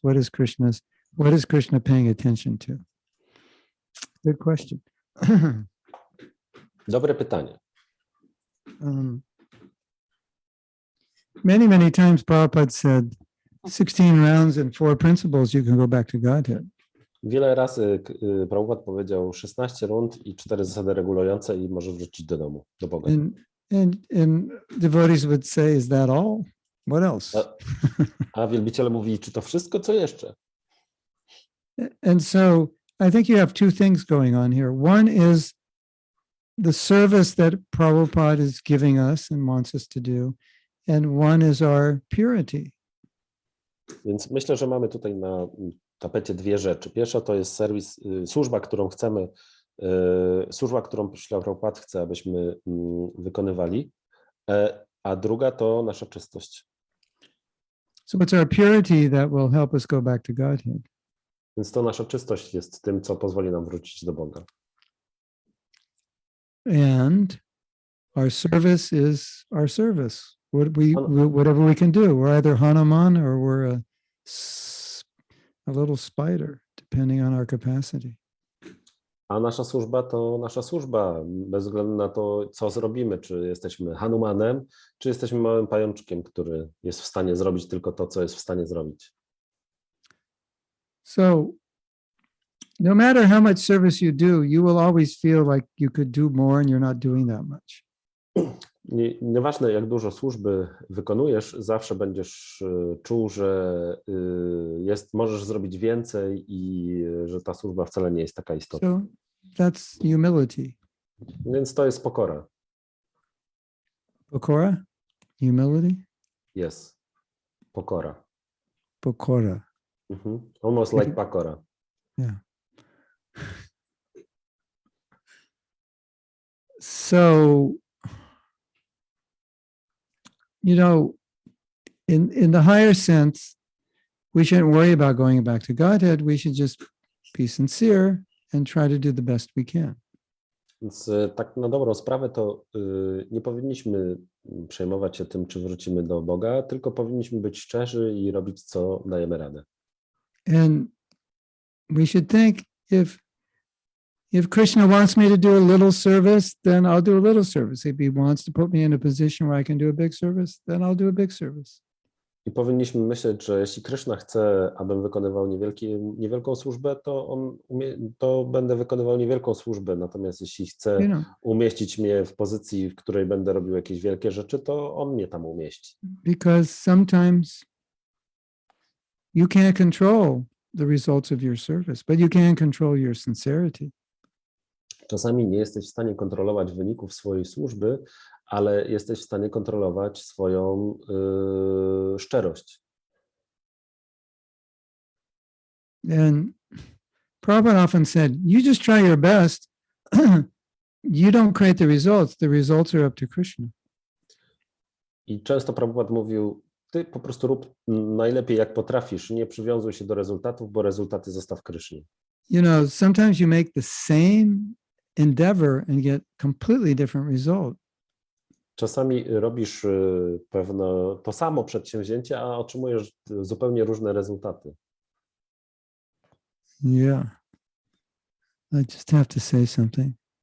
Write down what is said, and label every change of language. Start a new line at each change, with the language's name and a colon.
English: What is Krishna paying attention to? Good question.
Polish: Dobre pytanie.
English: Many times Prabhupada said, 16 rounds and 4 principles, you can go back to Godhead.
Polish: Wiele razy Prabhupada powiedział 16 rund i 4 zasady regulujące i możesz wrócić do domu, do Boga.
English: And devotees would say, is that all? What else?
Polish: A wielbiciele mówili, czy to wszystko, co jeszcze?
English: And so I think you have two things going on here. One is the service that Prabhupada is giving us and wants us to do, and one is our purity.
Polish: Więc myślę, że mamy tutaj na tapecie dwie rzeczy. Pierwsza to jest służba, którą chcemy, służba, którą Prabhupada chce, abyśmy wykonywali, a druga to nasza czystość.
English: So it's our purity that will help us go back to Godhead.
Polish: Więc to nasza czystość jest tym, co pozwoli nam wrócić do Boga.
English: And our service is our service. Whatever we can do. We're either Hanuman or we're a little spider, depending on our capacity.
Polish: A nasza służba to nasza służba, bez względu na to, co zrobimy, czy jesteśmy Hanumanem, czy jesteśmy małym pajączkiem, który jest w stanie zrobić tylko to, co jest w stanie zrobić.
English: So no matter how much service you do, you will always feel like you could do more and you're not doing that much.
Polish: Nieważne, jak dużo służby wykonujesz, zawsze będziesz czuł, że możesz zrobić więcej i że ta służba wcale nie jest taka istotna.
English: So that's humility.
Polish: Więc to jest pokora. Pokora?
English: Humility?
Polish: Jest. Pokora. Pokora.
English: Almost like pakora. Yeah. So, in the higher sense, we shouldn't worry about going back to Godhead. We should just be sincere and try to do the best we can.
Polish: Więc tak na dobrą sprawę to nie powinniśmy przejmować się tym, czy wrócimy do Boga, tylko powinniśmy być szczerzy i robić, co dajemy radę.
English: And we should think if Krishna wants me to do a little service, then I'll do a little service. If he wants to put me in a position where I can do a big service, then I'll do a big service.
Polish: I powinniśmy myśleć, że jeśli Kryszna chce, abym wykonywał niewielką służbę, to będę wykonywał niewielką służbę. Natomiast jeśli chce umieścić mnie w pozycji, w której będę robił jakieś wielkie rzeczy, to on mnie tam umieści.
English: Because sometimes you can't control the results of your service, but you can control your sincerity.
Polish: Czasami nie jesteś w stanie kontrolować wyników swojej służby, ale jesteś w stanie kontrolować swoją szczerość.
English: And Prabhupada often said, you just try your best. You don't create the results. The results are up to Krishna.
Polish: I często Prabhupada mówił, ty po prostu rób najlepiej jak potrafisz, nie przywiązuj się do rezultatów, bo rezultaty zostaw Krysznie.
English: Sometimes you make the same endeavor and get completely different result.
Polish: Czasami robisz to samo przedsięwzięcie, a otrzymujesz zupełnie różne rezultaty.
English: Yeah. I just have to say something.